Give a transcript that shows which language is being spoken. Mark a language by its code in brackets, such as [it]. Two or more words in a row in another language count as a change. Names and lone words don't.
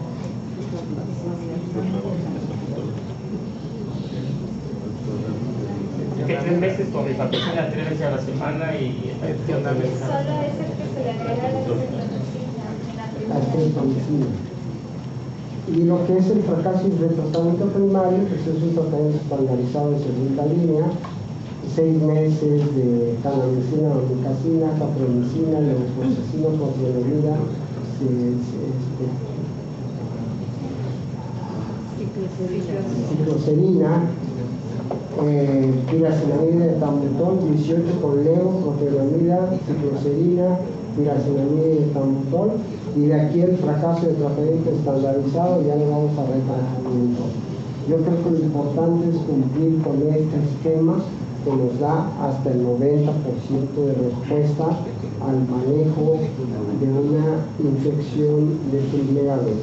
[es] Que 3 veces con rifampicina, 3 veces a la semana y solo es el que se le agrega la estreptomicina. Y lo que es el fracaso de tratamiento primario, pues es un tratamiento estandarizado de segunda línea, 6 meses de canamicina, doxicacina, capromicina, levofloxacina, clotrimazida, cicloserina, piracetamida de etambutol, 18 con levo, clotrimazida, cicloserina, piracetamida de etambutol, y de aquí el fracaso de tratamiento estandarizado ya le vamos a retratamiento. Yo creo que lo importante es cumplir con este esquema que nos da hasta el 90% de respuesta al manejo de una infección de primera vez.